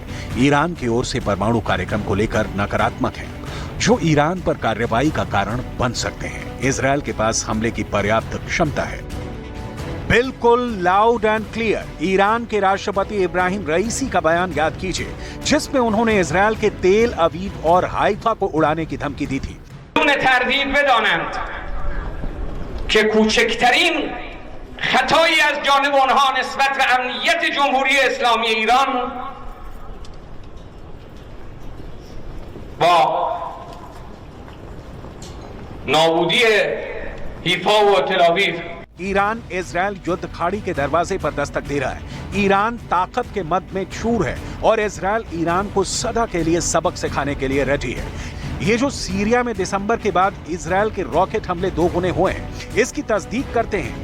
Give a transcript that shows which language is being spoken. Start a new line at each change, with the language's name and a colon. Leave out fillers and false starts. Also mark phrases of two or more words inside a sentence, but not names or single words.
Hindi: ईरान की ओर से परमाणु कार्यक्रम को लेकर नकारात्मक है, जो ईरान पर कार्रवाई का कारण बन सकते हैं। इजरायल के पास हमले की पर्याप्त क्षमता है। बिल्कुल
English: loud and clear
Hindi: ईरान के राष्ट्रपति इब्राहिम रईसी का बयान याद कीजिए, जिसमें उन्होंने इजरायल के तेल अवीव और हाइफा को उड़ाने की धमकी दी थी।
Persian: که کوچکترین خطایی از جانب آنها نسبت به امنیت جمهوری اسلامی ایران با نابودی حیفا و تل‌آویو
Hindi: ईरान इजरायल युद्ध खाड़ी के दरवाजे पर दस्तक दे रहा है। ईरान ताकत के मद में चूर है और इजरायल ईरान को सदा के लिए सबक सिखाने के लिए रेडी है। ये जो सीरिया में दिसंबर के बाद इजरायल के रॉकेट हमले दोगुने हुए हैं, इसकी तस्दीक करते हैं।